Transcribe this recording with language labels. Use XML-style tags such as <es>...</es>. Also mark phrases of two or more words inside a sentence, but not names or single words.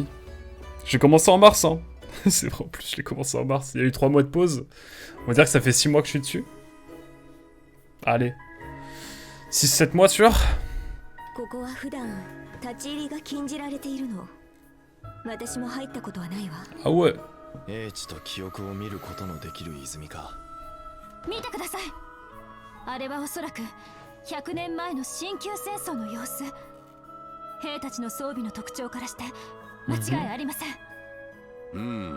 <fr>J'ai commencé en mars, hein. C'est vrai, en plus, je l'ai commencé en mars. Il y a eu 3 mois de pause. On va dire que ça fait 6 mois que je suis dessus. Allez. 6-7 mois, sûr. Ah ouais.</fr> <ja>英知と記憶を見ることのできる泉か。見てください。あれはおそらく100年前の新旧戦争の様子。兵たちの装備の特徴からして間違いありません。</ja>